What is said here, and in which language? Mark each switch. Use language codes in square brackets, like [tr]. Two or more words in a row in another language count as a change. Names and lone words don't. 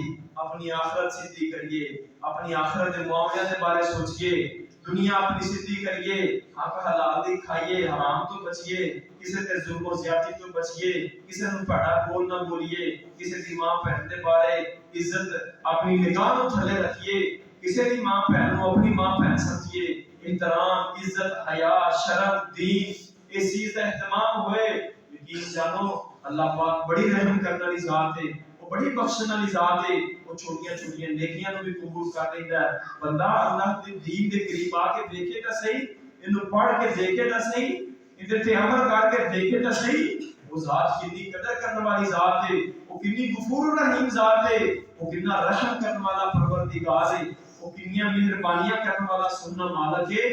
[pa] اپنی آخرت سیدھی کریے، اپنی آخرت کے معاملے کے بارے سوچئے، دنیا اپنی سیدھی کریے، حق حلال دی کھائیے، حرام تو بچیے، کسی تے ظلم و زیادتی تو بچیے، کسی نوں بڑا بول نہ بولیے، کسی دی ماں بہن دے بارے عزت اپنی نگاہ نوں تھلے رکھیے، کسی دی ماں بہن نوں اپنی ماں بہن سمجھیے، احترام، عزت، حیا، شرم، دین [ur] اس چیز کا اہتمام [pa] ہوئے۔ [ur] یقین جانو اللہ پاک بڑی رحم کرنے والی ذات ہے، وہ بڑی بخشنے والی ذات ہے، وہ [pa] چھوٹیاں چھوٹیاں نیکیاں نوں [ur] بھی قبول کر لیندا ہے۔ [pa] بندہ اللہ دے دین دے قریب آ کے دیکھے تا صحیح، اینو پڑھ کے دیکھے تا صحیح، ادھر تے عمل کر کے دیکھے تا صحیح، [ur] وہ ذات کتنی قدر کرنے والی ذات ہے، وہ کتنی غفور رحیم ذات ہے، وہ کتنا رحم کرنے والا پروردگار ہے، وہ کتنی مہربانیاں کرنے والا سننا مالک ہے۔